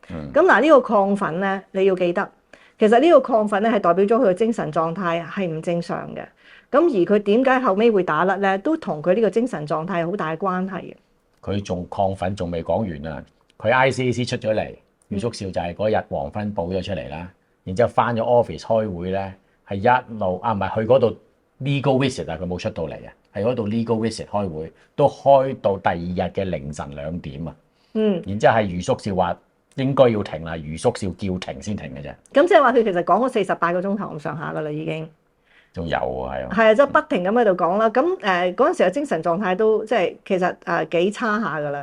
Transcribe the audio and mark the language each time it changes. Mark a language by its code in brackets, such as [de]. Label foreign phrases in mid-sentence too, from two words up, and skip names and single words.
[yue] 咁嗱呢個亢奮咧，你要記得，其實呢個亢奮咧係代表咗佢嘅精神狀態係唔正常嘅。咁而佢點解後尾會打甩咧，都同佢呢個精神狀態有好大關係嘅。佢仲亢奮，仲未講完啊！佢 ICAC 出咗嚟，余叔兆就係嗰日黃昏報咗出嚟啦。然之後翻咗 office 開會咧，係一路唔係去嗰度 [en] legal visit [yue] 啊，佢冇出到嚟啊，係嗰度 [en] legal visit [yue] 開會，都開到第2日嘅凌晨2點啊。然之後係余叔兆話應該要停啦，余叔兆叫停先停嘅啫。咁即係話佢其實講咗48個鐘頭咁上下噶啦，已經。仲有啊，係啊。係啊，即係不停咁喺度講啦。咁嗰陣時嘅精神狀態都即係其實幾差下噶啦。